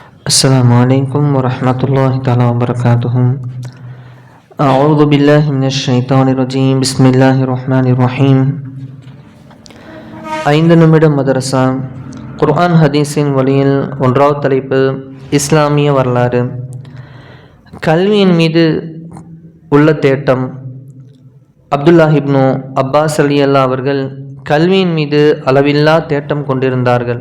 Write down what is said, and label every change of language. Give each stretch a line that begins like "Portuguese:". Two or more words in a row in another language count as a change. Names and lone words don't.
Arabic: السلام عليكم ورحمة الله تعالى وبركاته. أعوذ بالله من الشيطان الرجيم. بسم الله الرحمن الرحيم.
Tamil: 5 நிமிட மதரசா குர்ஆன் ஹதீஸின் வழியில் 1வது தலைப்பு இஸ்லாமிய வரலாறு. கல்வியின் மீது உள்ள தேட்டம். அப்துல்லாஹ் இப்னு அப்பாஸ் ரலியல்லாஹு அவர்கள் கல்வியின் மீது அளவில்லா தேட்டம் கொண்டிருந்தார்கள்.